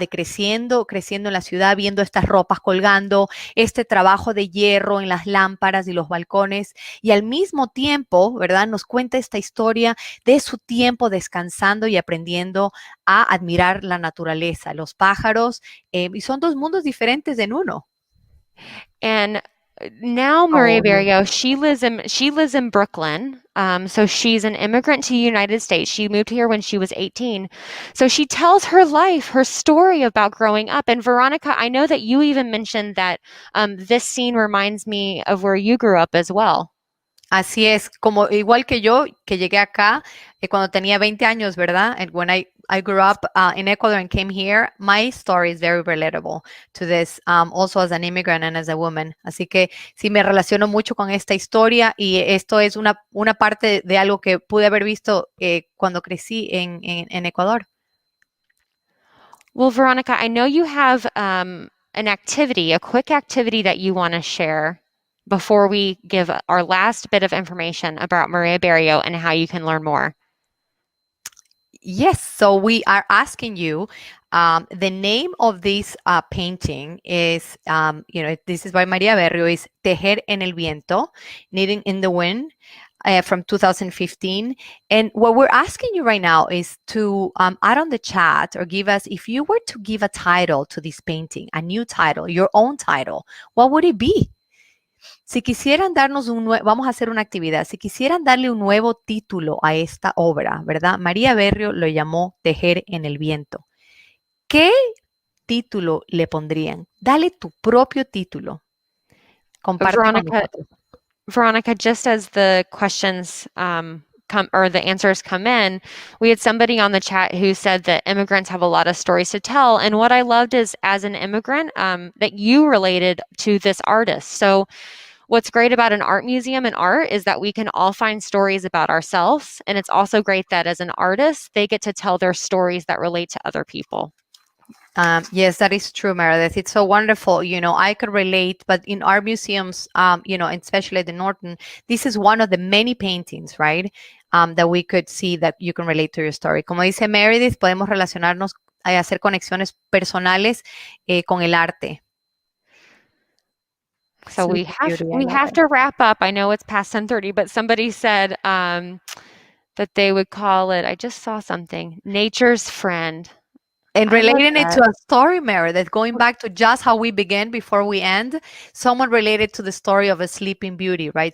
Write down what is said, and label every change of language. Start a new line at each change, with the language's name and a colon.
Spanish: De creciendo en la ciudad, viendo estas ropas colgando, este trabajo de hierro en las lámparas y los balcones, y al mismo tiempo, ¿verdad? Nos cuenta esta historia de su tiempo descansando y aprendiendo a admirar la naturaleza, los pájaros, y son dos mundos diferentes en uno.
English: And now Maria Oh, no. Barrio, she lives in Brooklyn. So she's an immigrant to the United States. She moved here when she was 18. So she tells her life, her story about growing up. And Veronica, I know that you even mentioned that this scene reminds me of where you grew up as well.
Spanish: Así es, como igual que yo, que llegué acá cuando tenía 20 años, ¿verdad?
English: And when I grew up in Ecuador and came here, my story is very relatable to this, also as an immigrant and as a woman.
Spanish: Así que sí me relaciono mucho con esta historia y esto es una parte de algo que pude haber visto cuando crecí en Ecuador.
English: Well, Veronica, I know you have an activity, a quick activity that you want to share before we give our last bit of information about Maria Barrio and how you can learn more. Yes, so we are asking you. The name of this painting is, this is by Maria Berrio, is Tejer en el Viento, Knitting in the Wind, from 2015. And what we're asking you right now is to add on the chat or give us, if you were to give a title to this painting, a new title, your own title, what would it be?
Spanish: Si quisieran darnos vamos a hacer una actividad, si quisieran darle un nuevo título a esta obra, ¿verdad? María Berrio lo llamó Tejer en el Viento. ¿Qué título le pondrían? Dale tu propio título. Comparte con nosotros.
English: Veronica, just as the questions come or the answers come in, we had somebody on the chat who said that immigrants have a lot of stories to tell. And what I loved is, as an immigrant, that you related to this artist. So what's great about an art museum and art is that we can all find stories about ourselves. And it's also great that as an artist, they get to tell their stories that relate to other people. Yes, that is true, Meredith. It's so wonderful. I could relate, but in our museums, and especially the Norton, this is one of the many paintings, right? That we could see that you can relate to your story.
Spanish: Como dice Meredith, podemos relacionarnos, hacer conexiones personales con el arte.
English: So we have to wrap up. I know it's past 10:30, but somebody said that they would call it, I just saw something, Nature's Friend. And relating it to a story, Meredith, going back to just how we began before we end, someone related to the story of a Sleeping Beauty, right?